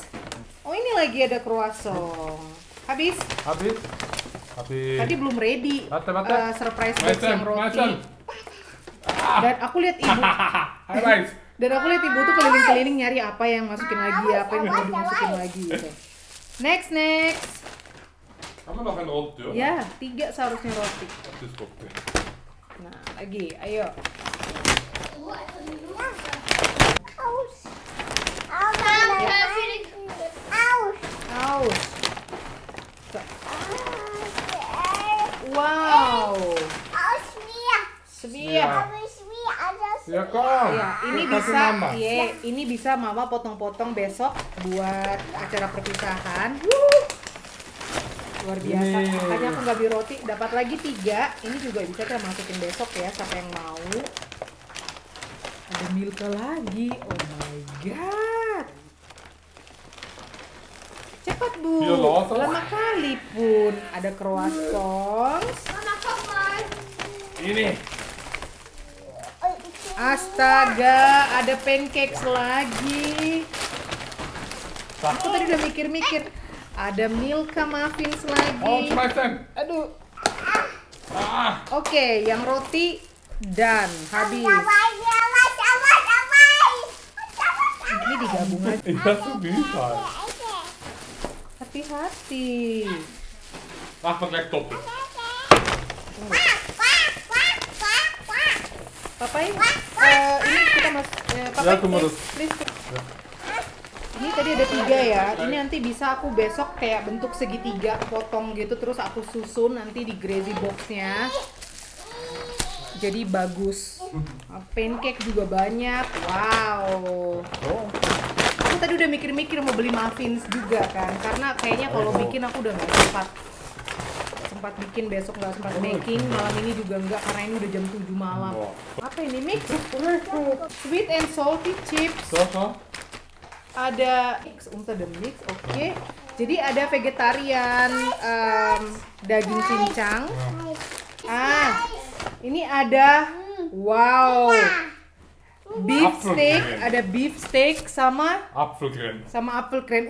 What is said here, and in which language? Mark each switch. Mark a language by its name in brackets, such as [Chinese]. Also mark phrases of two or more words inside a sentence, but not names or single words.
[Indonesian] Oh, ini lagi ada croissant. Habis? Tadi belum ready. [English] Surprise box [Indonesian] yang roti. Dan aku lihat ibu. Tuh keliling-keliling nyari apa yang masukin lagi, apa yang mau dimasukin lagi gitu. Next. [German] Haben wir noch ein Rot, [Indonesian] ya? 3 seharusnya roti. Nah, lagi, ayo. Aus. Wow. Svia. [Dutch] Ja, kom. [Indonesian] Ya, ini Kasih bisa, mama. ini bisa mama potong-potong besok buat acara perpisahan. Luar biasa. Ini. Makanya aku nggak beli roti, dapat lagi 3. Ini juga bisa kita masukin besok ya, siapa yang mau. Ada Milka lagi. [English] Oh my god. [Indonesian] Cepat Bu. Iya, loh. Lama kali pun. Ada croissants. Ini. Astaga, ada pancakes lagi. Aku tadi udah mikir-mikir. Ada Milka muffins lagi. Oh, smijten. Aduh. Ah. Oke, yang roti dan habis. Ini digabung aja. [Dutch] Ik ben zo duurzaam. [Indonesian] Hati-hati. [Dutch] Wacht, wat lijkt top. [Indonesian] Papai, ini kita Papai, Ya, aku mau please. Ini tadi ada 3 ya. Ini nanti bisa aku besok kayak bentuk segitiga, potong gitu, terus aku susun nanti di Grazy boxnya. Jadi bagus. Pancake juga banyak. Wow. Oh. Aku tadi udah mikir-mikir mau beli muffins juga kan, karena kayaknya kalau bikin aku udah nggak sempat bikin, besok nggak sempat baking, malam ini juga nggak karena ini udah jam 7 malam. Apa ini mix? [English] Sweet and salty chips. [Indonesian] Zo. Ada mix, oke. Jadi ada vegetarian daging cincang. Ini ada wow. [English] Beef steak, ada beef steak sama apple crème.